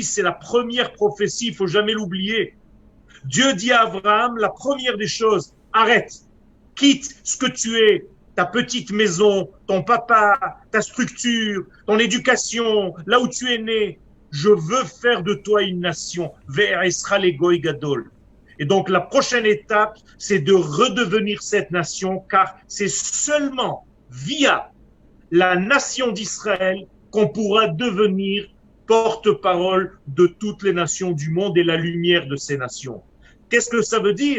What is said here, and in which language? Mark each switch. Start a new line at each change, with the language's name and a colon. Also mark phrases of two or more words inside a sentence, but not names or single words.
French: C'est la première prophétie, il ne faut jamais l'oublier. Dieu dit à Abraham, la première des choses, arrête, quitte ce que tu es, ta petite maison, ton papa, ta structure, ton éducation, là où tu es né. Je veux faire de toi une nation.
Hebrew: ואעשך לגוי גדול.
French: Et donc la prochaine étape, c'est de redevenir cette nation, car c'est seulement via la nation d'Israël qu'on pourra devenir porte-parole de toutes les nations du monde et la lumière de ces nations. Qu'est-ce que ça veut dire?